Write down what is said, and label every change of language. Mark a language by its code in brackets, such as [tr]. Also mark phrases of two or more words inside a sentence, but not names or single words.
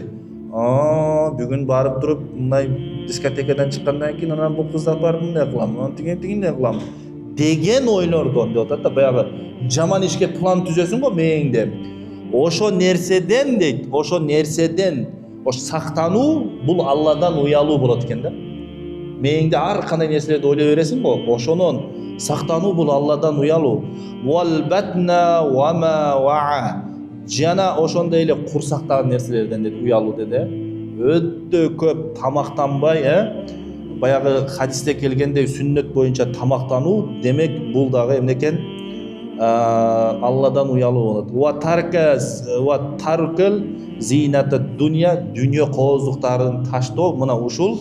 [ky] Бүгүн барып туруп, мындай дискотекадан чыккандан кийин анан бул кызды барып мындай кылам, анан тигиндей кылам деген ойлордон деп атат да, баягы жаман ишке план түзөсүң го мээңде. Ошо нерседен дейт, ошо сактануу бул Алладан уялуу болот экен да. Мээңде ар кандай нерселерди ойлой бересиң го, ошонон сактануу бул Алладан уялуу. [ar] والبطن وما وعى. [ky] Жана ошондой эле курсактагы нерселерден дейт уялуу деди. Өтө көп тамактанбай, баягы хадисте келгендей сүннөт боюнча тамактануу, демек бул дагы эмне экен? Алладан уялуу болот. [ar] وترك زينة الدنيا, [ky] дүйнө кооздуктарын таштоо, мына ушул.